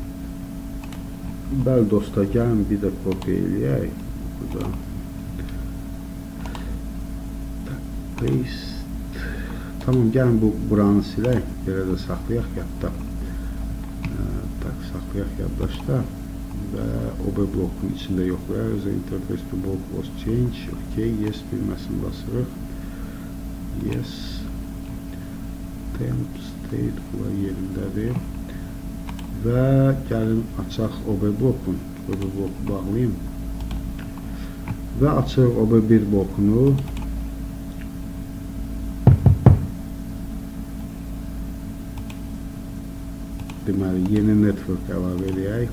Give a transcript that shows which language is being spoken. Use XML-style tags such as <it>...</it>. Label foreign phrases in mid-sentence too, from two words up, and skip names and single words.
<az>Bəli dostlar, gəlin bir də kopya eləyək. Burada. Paste. Tamam, gəlin buranı silək. Belə də saxlayaq yadda. Saxlayaq yaddaşda. Və OB blokun içində yoxlayaq.</az> <en>The interface to block was changed.</en> <az>OK, yes bilməsini basırıq. Yes. Temp, state bunlar yerindədir. Və gəlin açaq OB blokun. OB bloku bağlayayım. Və açıq OB1 blokunu. Deməli, yeni network əlavə eləyək.</az>